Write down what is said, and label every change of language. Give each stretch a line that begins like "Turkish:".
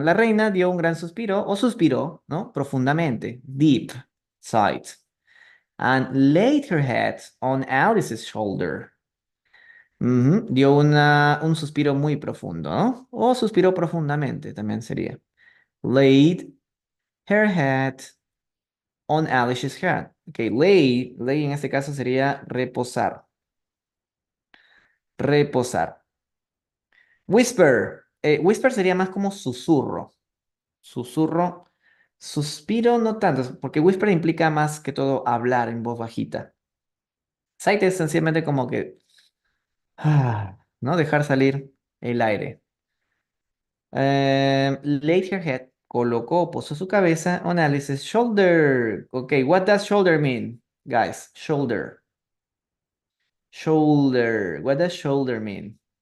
Spanish: La reina dio un gran suspiro o suspiró, ¿no?
English: Profundamente. Deep. Sighed. And laid her head on Alice's shoulder.
Spanish: Ujú, dio un suspiro muy profundo, ¿no? O suspiró profundamente, también sería.
English: Laid her head on Alice's head.
Spanish: Ok, lay en este caso sería reposar. Reposar. Whisper. Whisper sería más como susurro. Susurro. Suspiro no tanto, porque whisper implica más que todo hablar en voz bajita. Sight es sencillamente como que, ¿no? Dejar salir el aire.
English: Laid her head
Spanish: colocó, posó su cabeza
English: on Alice's shoulder. Okay, what does shoulder mean, guys? Shoulder. Shoulder. What does shoulder mean?